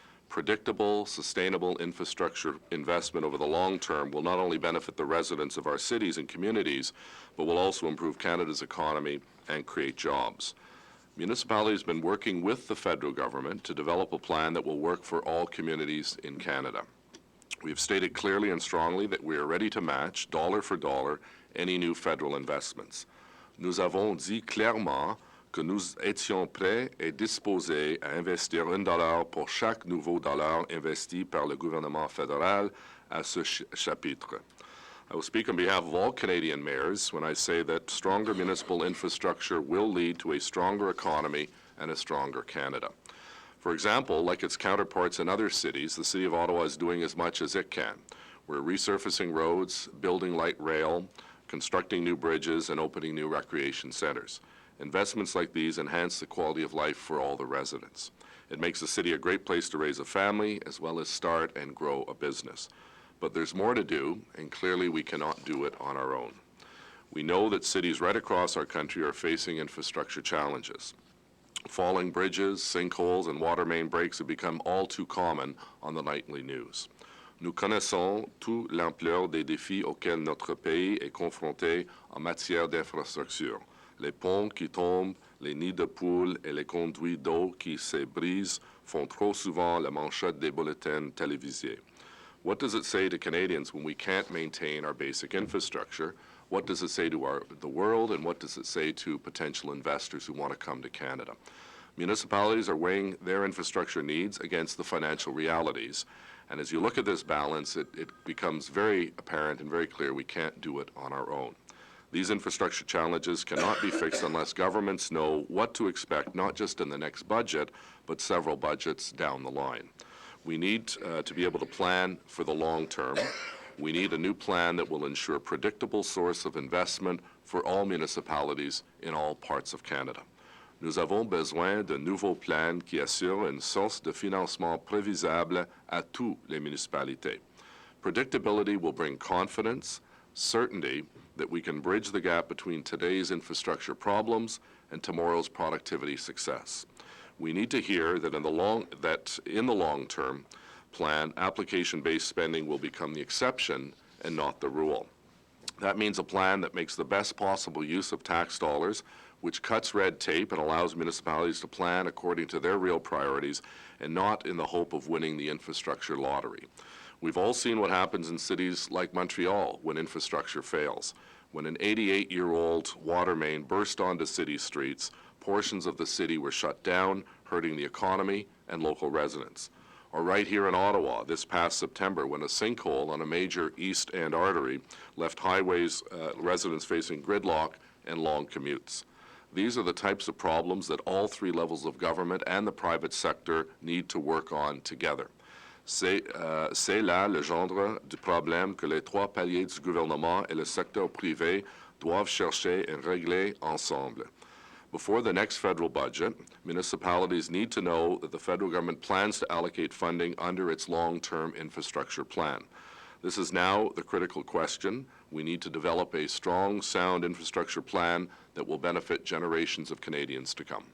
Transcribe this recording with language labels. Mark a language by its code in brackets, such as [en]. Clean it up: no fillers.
[en] Predictable, sustainable infrastructure investment over the long term will not only benefit the residents of our cities and communities, but will also improve Canada's economy and create jobs. Municipalities have been working with the federal government to develop a plan that will work for all communities in Canada. We have stated clearly and strongly that we are ready to match, dollar for dollar, any new federal investments. [fr] Nous avons dit clairement que nous étions prêts et disposés à investir $1 pour chaque nouveau dollar investi par le gouvernement fédéral à ce chapitre. [en] I will speak on behalf of all Canadian mayors when I say that stronger municipal infrastructure will lead to a stronger economy and a stronger Canada. For example, like its counterparts in other cities, the City of Ottawa is doing as much as it can. We're resurfacing roads, building light rail, constructing new bridges, and opening new recreation centers. Investments like these enhance the quality of life for all the residents. It makes the city a great place to raise a family as well as start and grow a business. But there's more to do, and clearly we cannot do it on our own. We know that cities right across our country are facing infrastructure challenges. Falling bridges, sinkholes, and water main breaks have become all too common on the nightly news. [fr] Nous connaissons toute l'ampleur des défis auxquels notre pays est confronté en matière d'infrastructure. Les ponts qui tombent, les nids de poules et les conduits d'eau qui se brisent font trop souvent la manchette des bulletins télévisés. [en] What does it say to Canadians when we can't maintain our basic infrastructure? What does it say to the world, and what does it say to potential investors who want to come to Canada? Municipalities are weighing their infrastructure needs against the financial realities. And as you look at this balance, it becomes very apparent and very clear we can't do it on our own. These infrastructure challenges cannot be fixed unless governments know what to expect, not just in the next budget, but several budgets down the line. We need to be able to plan for the long term. We need a new plan that will ensure predictable source of investment for all municipalities in all parts of Canada. [fr] Nous avons besoin de nouveaux plans qui assurent une source de financement prévisible à toutes les municipalités. [en] Predictability will bring confidence, certainty that we can bridge the gap between today's infrastructure problems and tomorrow's productivity success. We need to hear that in the long term plan, application-based spending will become the exception and not the rule. That means a plan that makes the best possible use of tax dollars, which cuts red tape and allows municipalities to plan according to their real priorities and not in the hope of winning the infrastructure lottery. We've all seen what happens in cities like Montreal when infrastructure fails. When an 88-year-old water main burst onto city streets, portions of the city were shut down, hurting the economy and local residents. Or right here in Ottawa this past September when a sinkhole on a major East End artery left residents facing gridlock and long commutes. These are the types of problems that all three levels of government and the private sector need to work on together. [fr] C'est là le gendre du problème que les trois paliers du gouvernement et le secteur privé doivent chercher et régler ensemble. [en] Before the next federal budget, municipalities need to know that the federal government plans to allocate funding under its long-term infrastructure plan. This is now the critical question. We need to develop a strong, sound infrastructure plan that will benefit generations of Canadians to come.